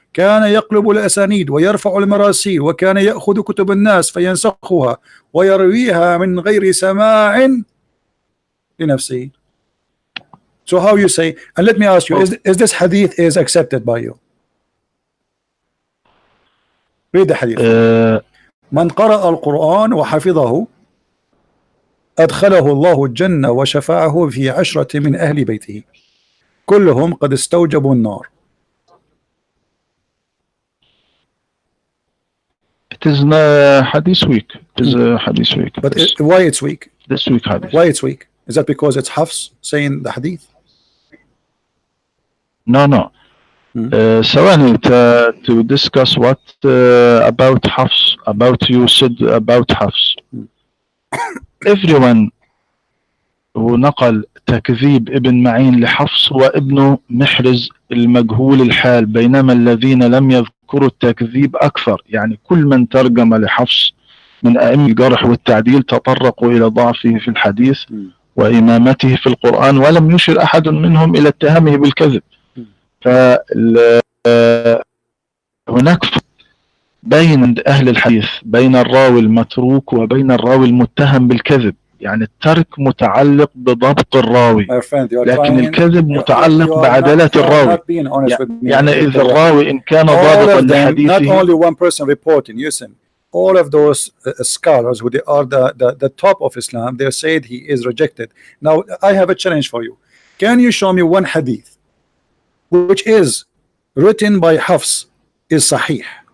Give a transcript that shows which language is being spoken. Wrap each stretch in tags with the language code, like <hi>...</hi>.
<ar>كان يقلب الأسانيد ويرفع المراسيل وكان يأخذ كتب الناس فينسخها ويرويها من غير سماع لنفسه.</ar> <en>So how you say, and let me ask you, is this hadith is accepted by you? Read the hadith.</en> <ar>من قرأ القرآن وحفظه أدخله الله الجنة وشفعه في 10 من أهل بيته كلهم قد استوجبوا النار.</ar> <en>It is hadith weak. It is hadith weak. But why it's weak? This week hadith. Why it's weak? Is that because it's Hafs saying the hadith? No.</en> <ar>ثواني</ar> <en>to discuss what about Hafs, about you said about Hafs. Everyone who</en> <ar>نقل تكذيب ابن معين لحفص وابن محرز المجهول الحال بينما الذين لم يذكروا التكذيب أكثر. يعني كل من ترجم لحفص من أئمة الجرح والتعديل تطرقوا إلى ضعفه في الحديث وإمامته في القرآن، ولم يشر أحد منهم إلى اتهامه بالكذب. فهناك بين أهل الحديث بين الراوي المتروك وبين الراوي المتهم بالكذب. يعني الترك متعلق بضبط الراوي، لكن الكذب متعلق بعدالة الراوي. يعني إذا الراوي إن كان ضابطا لحديثه.</ar> <en>Not only one person reporting. Listen, all of those scholars who they are the top of Islam, they said he is rejected. Now I have a challenge for you. Can you show me one hadith which is written by Hafs is Sahih?</en>